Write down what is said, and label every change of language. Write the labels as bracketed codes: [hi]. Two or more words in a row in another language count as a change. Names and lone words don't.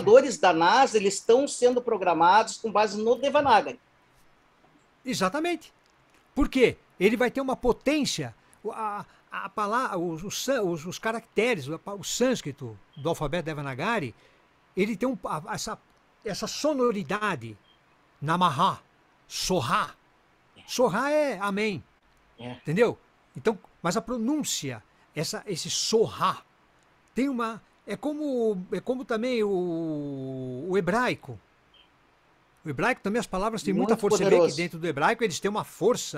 [pt] computadores da NASA eles estão sendo programados com base no Devanagari. Exatamente. Por quê? Ele vai ter uma potência, a palavra, os caracteres, o sânscrito do alfabeto Devanagari, ele tem essa sonoridade. [sa] नमः स्वाहा. [pt] Soha é amém. Entendeu? Então, mas a pronúncia, esse Soha, tem uma. É como também o hebraico. O hebraico também, as palavras têm muita Muito força. Você vê poderoso. que dentro do hebraico eles têm uma força.